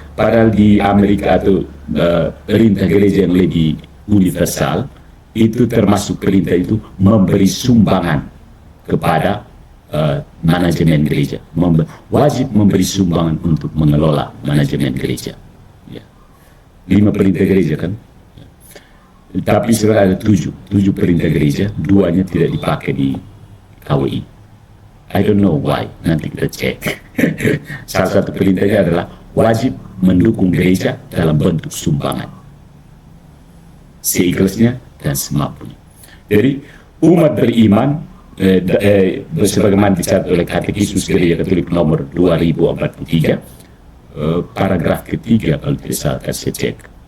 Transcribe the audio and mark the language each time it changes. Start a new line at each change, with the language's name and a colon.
Indonesian: Padahal di Amerika atau perintah gereja yang lebih universal, itu termasuk perintah itu memberi sumbangan kepada manajemen gereja, wajib memberi sumbangan untuk mengelola manajemen gereja, ya. 5 perintah gereja kan, ya. Tapi sebenarnya ada 7 perintah gereja, 2-nya tidak dipakai di KWI.
English: I don't know why,
Indonesian: nanti kita cek. Salah satu perintahnya adalah wajib mendukung gereja dalam bentuk sumbangan, seikhlasnya dan semampunya. Jadi umat beriman sebagaimana dicatat oleh Katekismus Gereja Katolik nomor 2043, paragraf ketiga kalau tidak salah saya cek.